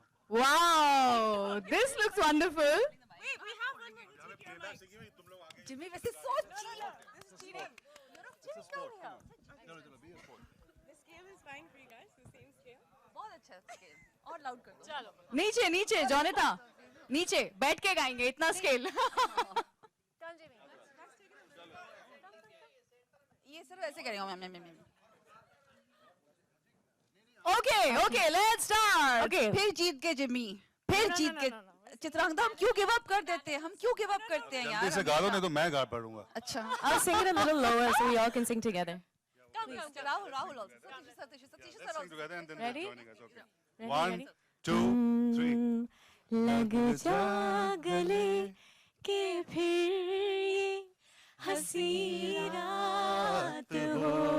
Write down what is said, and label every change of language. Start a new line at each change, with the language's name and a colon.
English: Wow, this looks wonderful. Jimmy
Hindi: वैसे
English: so cheap. This is cheating.
Hindi: बहुत अच्छा है scale. और loud कर दो. नीचे नीचे जॉनिता, नीचे बैठ के गाएंगे, इतना स्केल। ये सिर्फ ऐसे करेंगे।
English: Okay, okay, let's start. Okay.
Hindi: फिर जीत के जिमी, फिर जीत के चित्रांगदा। हम क्यों
English: give up
Hindi: कर देते हैं? हम क्यों गिव अप करते हैं यार? जल्दी से गा दो, नहीं तो मैं गा पड़ूंगा। अच्छा,
English: I'll sing it a little lower so we all can sing together. Rahul also. Satish sir also. Together and then Ready? joining us. Okay. Ready, 1, ready? 2, 3.
Hindi: लग जा गले के फिर ये हंसी रात हो